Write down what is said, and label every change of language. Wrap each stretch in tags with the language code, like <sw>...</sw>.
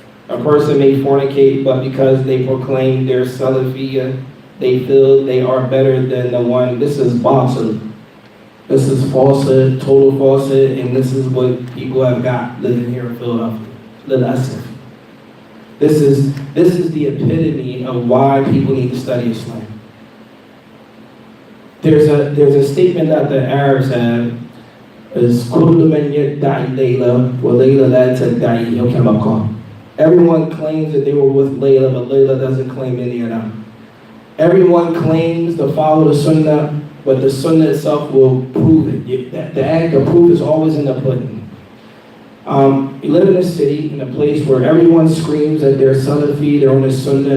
<en>A person may fornicate, but because they proclaim their Salafiyya, they feel they are better than the one. This is batil. This is falsehood, total falsehood, and this is what people have got living here in Philadelphia. This is the epitome of why people need to study Islam. There's a statement that the Arabs have, is</en> <ar>كل من يدعي ليلى وليلى لا تدعيه كما قال.</ar> <en>Everyone claims that they were with Layla, but Layla doesn't claim any of them. Everyone claims to follow the Sunnah, but the Sunnah itself will prove it. The act of proof is always in the pudding. You live in a city, in a place where everyone screams that they're Salafi, they're on the Sunnah.</en>